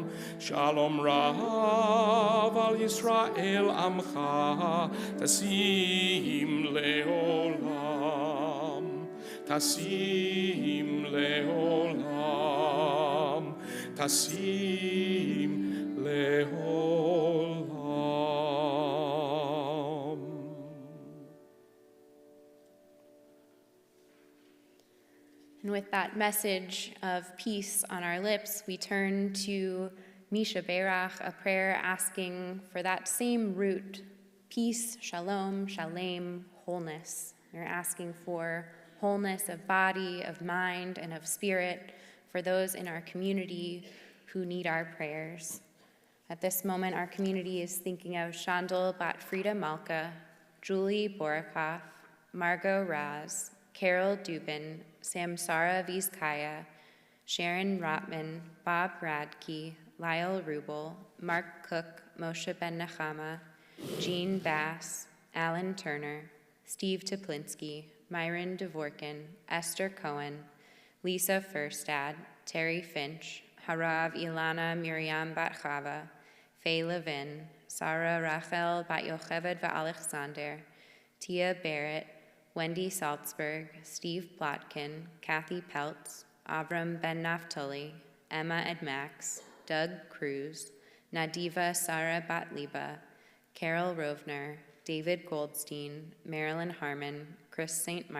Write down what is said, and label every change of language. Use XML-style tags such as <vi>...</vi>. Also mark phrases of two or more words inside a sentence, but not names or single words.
<he>שלום רב על ישראל עמך תשים לעולם. תשים לעולם. תשים לעולם.</he> <en>And with that message of peace on our lips, we turn to Misha Berach, a prayer asking for that same root, peace, shalom, shalem, wholeness. We're asking for wholeness of body, of mind, and of spirit for those in our community who need our prayers. At this moment, our community is thinking of Shandal Bat Frida Malka, Julie Borikoff, Margot Raz, Carol Dubin, Samsara Vizcaya, Sharon Rotman, Bob Radke, Lyle Rubel, Mark Cook, Moshe Ben Nechama, Jean Bass, Alan Turner, Steve Toplinski, Myron Dvorkin, Esther Cohen, Lisa Furstad, Terry Finch, Harav Ilana Miriam Bat Chava, Faye Levin, Sarah Rachel Bat Yocheved Alexander, Tia Barrett, Wendy Salzberg, Steve Plotkin, Kathy Peltz, Avram Ben Naftali, Emma Edmax, Doug Cruz, Nadiva Sarah Batliba, Carol Rovner, David Goldstein, Marilyn Harmon, Chris St.</en>